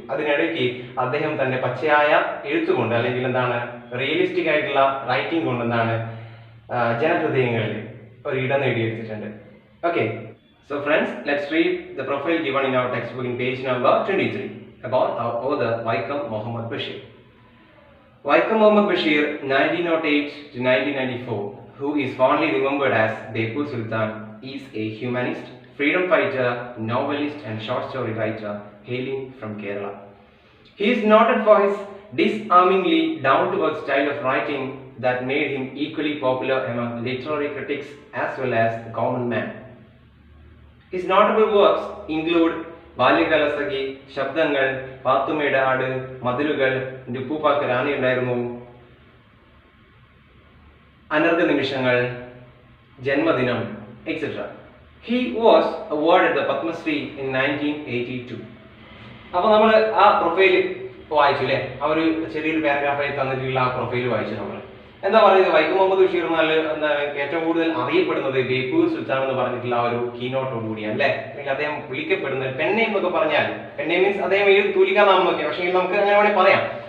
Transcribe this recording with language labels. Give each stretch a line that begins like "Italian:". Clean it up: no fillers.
Malayalam: അതിനിടയ്ക്ക് അദ്ദേഹം തന്റെ പച്ചയായ എഴുത്തുകൊണ്ട്, അല്ലെങ്കിൽ എന്താണ് റിയലിസ്റ്റിക് ആയിട്ടുള്ള റൈറ്റിംഗ് കൊണ്ട് എന്താണ് ജനഹൃദയങ്ങളിൽ ഒരു ഇടം നേടിയെടുത്തിട്ടുണ്ട്.
English: Okay, so friends, let's read the profile given in our textbook in page number 23 about our author Vaikam Muhammad Bashir. Vaikam Muhammad Bashir 1908 to 1994, who is fondly remembered as Bepur Sultan, is a humanist, freedom fighter, novelist and short story writer hailing from Kerala. He is noted for his disarmingly down-to-earth style of writing that made him equally popular among literary critics as well as the common man. His notable works include Balyakalasakhi, Shabdangal, Pathummayude Aadu, Mathilukal, Uppuppakku Rani Undayirunnu, Anargha Nimishangal, Janmadinam, etc. He was awarded the Padma Shri in 1982.
Malayalam: അപ്പോൾ നമ്മൾ ആ profile വായിച്ചു, അല്ലേ, ആ ഒരു ചെറിയൊരു പാരഗ്രാഫായി തന്നിട്ടുള്ള ആ പ്രൊഫൈൽ വായിച്ചു. നമ്മൾ എന്താ പറയുന്നത്, വൈക്കം മുഹമ്മദ് ബഷീർ എന്നാൽ ഏറ്റവും കൂടുതൽ അറിയപ്പെടുന്നത് ബേപ്പൂർ സുൽത്താൻ എന്ന് പറഞ്ഞിട്ടുള്ള ആ ഒരു കീനോട്ടോട് കൂടിയാണ്, അല്ലെ. അല്ലെങ്കിൽ അദ്ദേഹം വിളിക്കപ്പെടുന്നത് പെണ്ണേം എന്നൊക്കെ പറഞ്ഞാൽ, പെണ്ണേം മീൻസ് അദ്ദേഹം എഴുതി തൂലിക്കാനാമൊക്കെ, പക്ഷേ നമുക്ക് അങ്ങനെ വേണമെങ്കിൽ പറയാം.